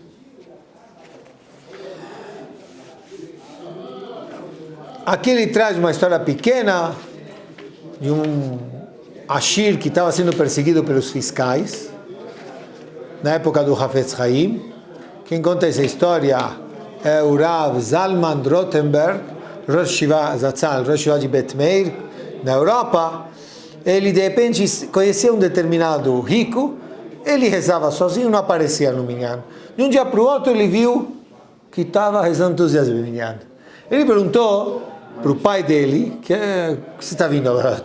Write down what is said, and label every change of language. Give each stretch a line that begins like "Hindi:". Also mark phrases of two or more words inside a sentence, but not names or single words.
Portuguese: Aqui ele traz uma história pequena de um Ashir que estava sendo perseguido pelos fiscais na época do Hafetz Haim. Quem conta essa história é o Rav Zalman Rothenberg,
Hebrew: ראש ישיבה זצ״ל, ראש ישיבה
Portuguese: de Bet Meir, na Europa. Ele de repente conhecia um determinado rico, ele rezava sozinho, não aparecia no minyan. De um dia para o outro ele viu que estava rezando todos os dias no minyan. Ele perguntou para o pai dele, que você está vindo agora?